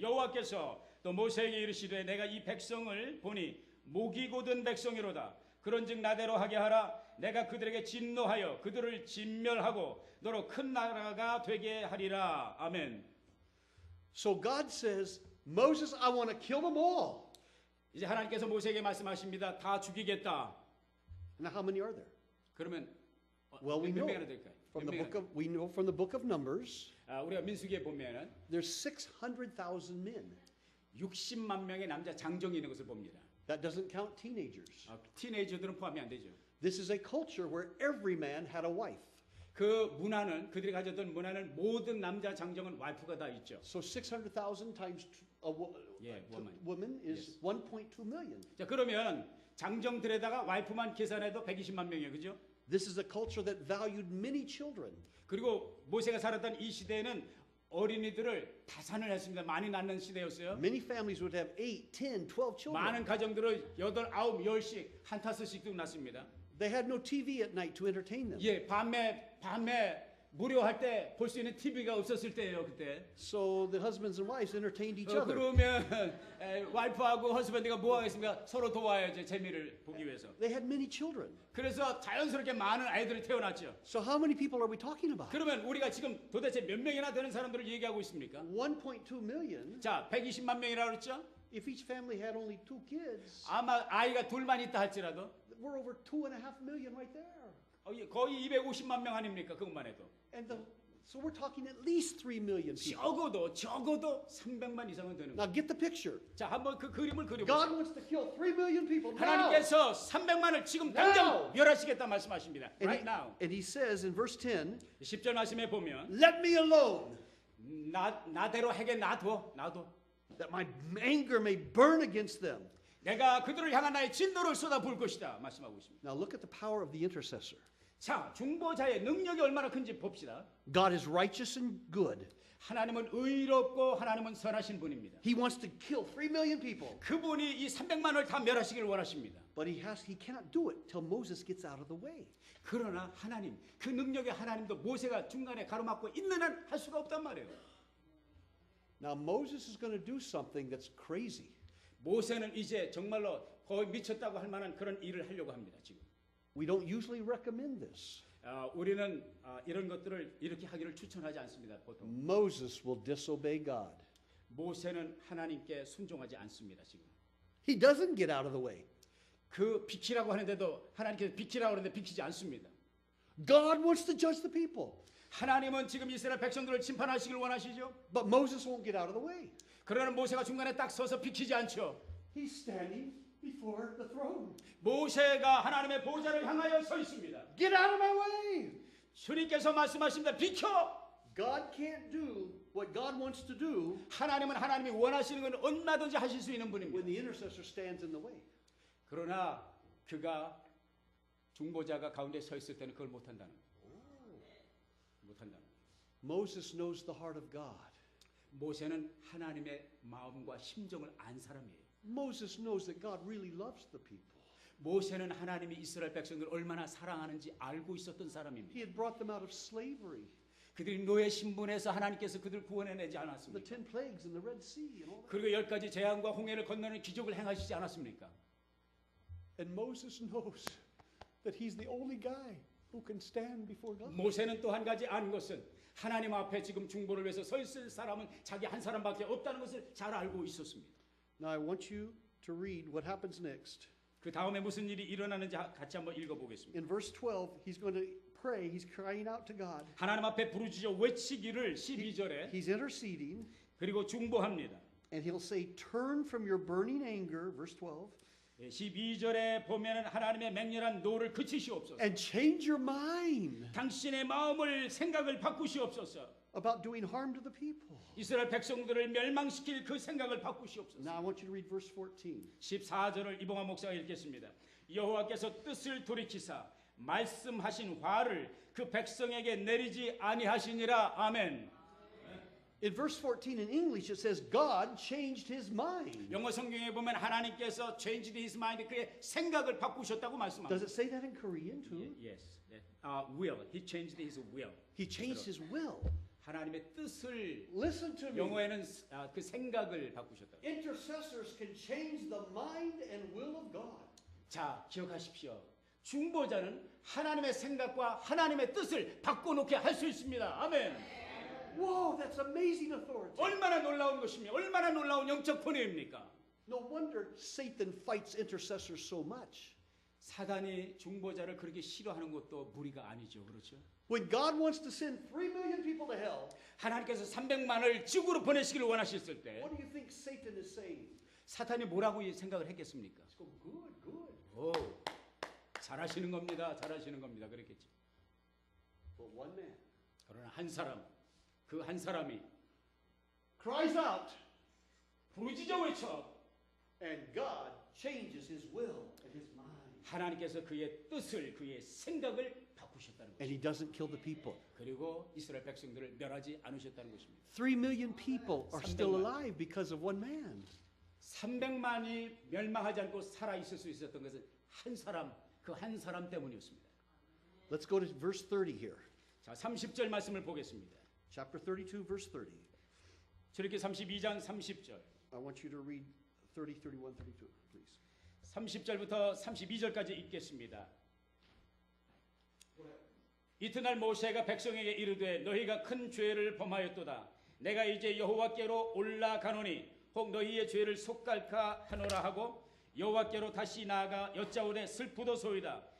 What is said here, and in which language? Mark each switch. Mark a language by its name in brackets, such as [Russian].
[Korean] 여호와께서 또 모세에게 이르시되 내가 이 백성을 보니 목이 곧은 백성이로다. 그런즉 나대로 하게 하라. 내가 그들에게 진노하여 그들을 진멸하고 너로 큰 나라가 되게 하리라. 아멘. [English] So God says, Moses, I want to kill them all. [Korean] 이제 하나님께서 모세에게 말씀하십니다. 다 죽이겠다. [English] Now, how many are there? [Korean] 그러면 [English] Well, we [Korean] 몇 [English] know [Korean] 명이나 될까요? [English] from [Korean] 몇 [English] the [Korean] 명이나 [English] book of we know from the book of Numbers, [Korean] 우리가 민수기에 보면은 [English] there's 600,000 men. [Korean] 60만 명의 남자 장정이 있는 것을 봅니다. [English] That doesn't count teenagers. [Korean] 티네이저들은 포함이 안 되죠. [English] This is a culture where every man had a wife. [Korean] 그 문화는 그들이 가졌던 문화는 모든 남자 장정은 와이프가 다 있죠. [English] So 600,000 times Yeah, woman. women is Yes. 1.2 million. [Korean] 자 그러면 장정들에다가 와이프만 계산해도 120만 명이에요, 그죠? [English] This is a culture that valued many children. [Korean] 그리고 모세가 살았던 이 시대에는 어린이들을 다산을 했습니다. 많이 낳는 시대였어요. [English] Many families would have 8, 10, 12 children. [Korean] 많은 가정들을 8, 9, 10씩 한 타스씩 낳습니다. [English] They had no TV at night to entertain them. [Korean] 예, 밤에 무료할 때 볼 수 있는 TV가 없었을 때예요, 그때. [English] So the husbands and wives entertained each other. [Korean] 그러면 와이프하고 허스밴드가 뭐 하겠습니까? 서로 도와야죠, 재미를 보기 위해서. [English] They had many children. [Korean] 그래서 자연스럽게 많은 아이들이 태어났죠. [English] So how many people are we talking about? [Korean] 그러면 우리가 지금 도대체 몇 명이나 되는 사람들을 얘기하고 있습니까? [English] 1.2 million. [Korean] 자, 120만 명이라고 그랬죠? [English] If each family had only 2 kids, [Korean] 아마 아이가 둘만 있다 할지라도 [English] we're over 2.5 million right there. [Korean] 거의 250만 명 아닙니까? 그것만 해도. [English] And so we're talking at least 3 million people. [Korean] 적어도 300만 이상은 되는 [English] Now [Korean] 거예요. [English] get the picture. [Korean] 자, 한번 그 그림을 [English] God [Korean] 그려보세요. [English] wants to kill 3 million people now. [Korean] 하나님께서 300만을 지금 당장 멸하시겠다 말씀하십니다. [English] Right now. And he says in verse 10, [Korean] 10절 말씀에 보면 [English] let me alone, [Korean] 나대로 하게 놔둬. [English] that my anger may burn against them. [Korean] 내가 그들을 향한 나의 진노를 쏟아부을 것이다 말씀하고 있습니다. [English] Now look at the power of the intercessor. [Korean] 자, 중보자의 능력이 얼마나 큰지 봅시다. [English] God is righteous and good. [Korean] 하나님은 의롭고 하나님은 선하신 분입니다. [English] He wants to kill 3 million people. [Korean] 그분이 이 300만을 다 멸하시기를 원하십니다. [English] But he cannot do it till Moses gets out of the way. [Korean] 그러나 하나님, 그 능력의 하나님도 모세가 중간에 가로막고 있는 한 할 수가 없단 말이에요. [English] Now Moses is going to do something that's crazy. [Korean] 모세는 이제 정말로 거의 미쳤다고 할 만한 그런 일을 하려고 합니다. 지금 [English] We don't usually recommend this. [Korean] 우리는 이런 것들을 이렇게 하기를 추천하지 않습니다. 보통 [English] Moses will disobey God. [Korean] 모세는 하나님께 순종하지 않습니다. 지금 [English] He doesn't get out of the way. [Korean] 그 비키라고 하는데도 하나님께서 비키라고 하는데 비키지 않습니다. [English] God wants to judge the people. [Korean] 하나님은 지금 이스라엘 백성들을 심판하시길 원하시죠. [English] But Moses won't get out of the way. [Korean] 그러나 모세가 중간에 딱 서서 비키지 않죠. [English] He's standing before the throne. [Korean] 모세가 하나님의 보좌를 향하여 서 있습니다. [English] Get out of my way. [Korean] 주님께서 말씀하십니다. 비켜! [English] God can't do what God wants to do [Korean] 하나님은 하나님이 원하시는 건 얼마든지 하실 수 있는 분입니다. [English] when the intercessor stands in the way. [Korean] 그러나 그가 중보자가 가운데 서 있을 때는 그걸 못한다는 거예요. 못한다는 거예요. [English] Moses knows the heart of God. [Korean] 모세는 하나님의 마음과 심정을 안 사람이에요. [English] Moses knows that God really loves the people. [Korean] 모세는 하나님이 이스라엘 백성들을 얼마나 사랑하는지 알고 있었던 [English] He [Korean] 사람입니다. [English] had brought them out of slavery, [Korean] 그들이 노예 신분에서 하나님께서 그들을 구원해내지 [English] the [Korean] 않았습니까? [English] 10 plagues in the Red Sea and all that. [Korean] 그리고 10가지 재앙과 홍해를 건너는 기적을 행하시지 않았습니까? [English] And Moses knows that he's the only guy who can stand before God. [Korean] 모세는 또 한 가지 아는 것은 하나님 앞에 지금 중보를 위해서 서 있을 사람은 자기 한 사람밖에 없다는 것을 잘 알고 있었습니다. [English] Now I want you to read what happens next. [Korean] 그 다음에 무슨 일이 일어나는지 같이 한번 읽어보겠습니다. [English] In verse 12, he's going to pray. He's crying out to God. [Korean] 하나님 앞에 부르짖어 외치기를 12절에 [English] He's interceding, [Korean] 그리고 중보합니다. [English] and he'll say, "Turn from your burning anger," verse 12, [Korean] 12절에 보면은 하나님의 맹렬한 노를 그치시옵소서. [English] "and change your mind [Korean] 당신의 마음을 생각을 바꾸시옵소서. [English] about doing harm to the people." [Korean] 이스라엘 백성들을 멸망시킬 그 생각을 바꾸시옵소서. [English] Now I want you to read verse 14. [Korean] 14절을 이봉환 목사가 읽겠습니다. 여호와께서 뜻을 돌이키사 말씀하신 화를 그 백성에게 내리지 아니하시니라. 아멘. [English] In verse 14 in English, it says, God changed his mind. [Korean] 영어 성경에 보면 하나님께서 [English] changed his mind, [Korean] 그의 생각을 바꾸셨다고 [English] Does [Korean] 말씀합니다. [English] it say that in Korean too? Yes. Will. He changed his will. He changed his will. [Korean] 하나님의 뜻을 [English] Listen to me. [Korean] 영어에는 그 생각을 바꾸셨다. [English] Intercessors can change the mind and will of God. [Korean] 자, 기억하십시오. 중보자는 하나님의 생각과 하나님의 뜻을 바꿔놓게 할 수 있습니다. 아멘. [English] Whoa, that's amazing authority. [Korean] 얼마나 놀라운 것입니까? 얼마나 놀라운 영적 권위입니까? [English] No wonder Satan fights intercessors so much. [Korean] 사단이 중보자를 그렇게 싫어하는 것도 무리가 아니죠. 그렇죠? [English] When God wants to send 3 million people to hell, [Korean] 하나님께서 300만을 지구로 보내시기를 원하셨을 때 [English] what do you think Satan is saying? [Korean] 사탄이 뭐라고 생각을 했겠습니까? [English] Let's go, good, good. [Korean] 오, 잘하시는 겁니다. 잘하시는 겁니다. 그랬겠죠. [English] But one man [Korean] 그러나 한 사람, 그 한 사람이 [English] cries out, [Korean] 부르짖어 외쳐 [English] and God changes his will and his mind. [Korean] 하나님께서 그의 뜻을, 그의 생각을 바꾸셨다는 [English] And he [Korean] 것입니다. [English] doesn't kill the people. [Korean] 그리고 이스라엘 백성들을 멸하지 않으셨다는 것입니다. [English] 3 million people are still [Korean] 300만. [English] alive because of one man. [Korean] 300만이 멸망하지 않고 살아 있을 수 있었던 것은 한 사람, 그 한 사람 때문이었습니다. [English] Let's go to verse 30 here. [Korean] 자, 30절 말씀을 보겠습니다. [English] Chapter 32, verse 30. [Korean] 저렇게 32장 30절. [English] I want you to read 30, 31, 32, please. [Korean] 30절부터 32절까지 읽겠습니다. 이튿날 모세가 백성에게 이르되 너희가 큰 죄를 범하였도다. 내가 이제 여호와께로 올라가노니 혹 너희의 죄를 속갈까 하노라 하고 여호와께로 다시 나아가 여짜오되 슬프도소이다.